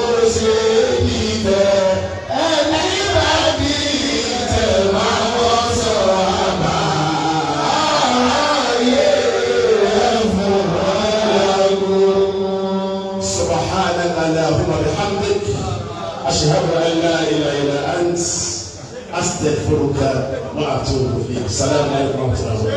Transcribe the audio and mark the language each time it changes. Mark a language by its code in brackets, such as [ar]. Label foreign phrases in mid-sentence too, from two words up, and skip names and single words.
[yo] ṣe dìtẹ̀ ẹni bá dìtẹ̀ máa wọ́n sọ àbá ayé ẹ̀fọ́ ọ̀làgùn. [ar] سبحانك اللهم بحمدك أشهد أن لا إله إلا أنت أستغفرك وأتوب إليك. السلام عليكم ورحمة الله.